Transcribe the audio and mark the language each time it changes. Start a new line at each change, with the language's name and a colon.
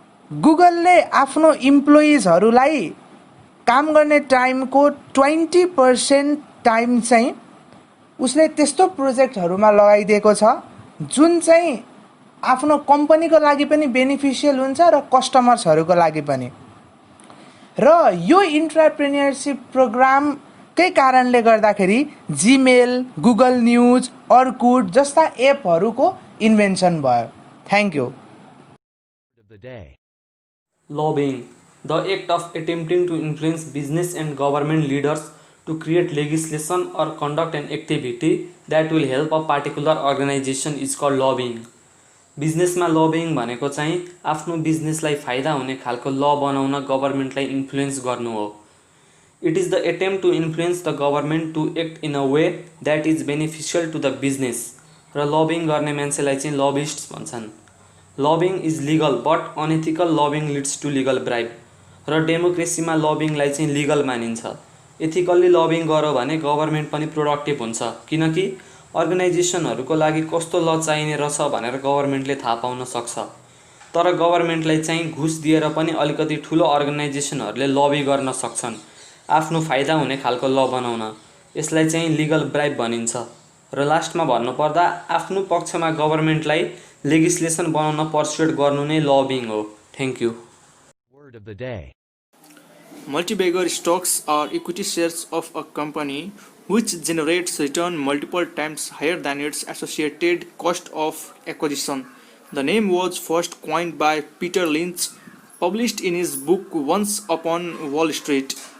Nepali: गुगलले आफ्नो इम्प्लोइजहरूलाई काम गर्ने टाइमको 20% टाइम चाहिँ उसले त्यस्तो प्रोजेक्टहरूमा लगाइदिएको छ जुन चाहिँ आफ्नो कम्पनीको लागि पनि बेनिफिसियल हुन्छ र कस्टमर्सहरूको लागि पनि. र यो इन्ट्राप्रेन्योरसिप प्रोग्रामकै कारणले गर्दाखेरि जीमेल, गुगल न्युज, अर्कुट जस्ता एपहरूको इन्भेन्सन भयो.
English: Thank you. Lobbying, the act of attempting to influence business and government leaders to create legislation or conduct an activity that will help a particular organization is called lobbying.
Nepali: बिजनेसमा lobbying भनेको चाहिँ आफ्नो बिजनेसलाई फाइदा हुने खालको ल बनाउन गभर्नमेन्टलाई इन्फ्लुएन्स गर्नु हो.
English: It is the attempt to influence the government to act in a way that is beneficial to the business.
Nepali: र लबिङ गर्ने मान्छेलाई चाहिँ लबिस्ट भन्छन्.
English: Lobbying is legal but unethical lobbying leads to legal bribe.
Nepali: र डेमोक्रेसीमा लबिङलाई चाहिँ legal मानिन्छ. एथिकल्ली lobbying गर्यो भने गभर्नमेन्ट पनि प्रोडक्टिभ हुन्छ, किनकि अर्गनाइजेसनहरूको लागि कस्तो ल चाहिने रहेछ भनेर गभर्नमेन्टले थाहा पाउन सक्छ. तर गभर्नमेन्टलाई चाहिँ घुस दिएर पनि अलिकति ठुलो अर्गनाइजेसनहरूले लबी गर्न सक्छन् आफ्नो फाइदा हुने खालको ल बनाउन. यसलाई चाहिँ लिगल ब्राइब भनिन्छ. र लास्टमा भन्नुपर्दा आफ्नो पक्षमा गभर्नमेन्टलाई लेजिस्लेसन बनाउन पर्सुएट गर्नु नै लबिङ हो.
English: Thank you. Word of the Day. Multibagger stocks are equity shares of a company which generates return multiple times higher than its associated cost of acquisition. The name was first coined by Peter Lynch, published in his book Once Upon Wall Street.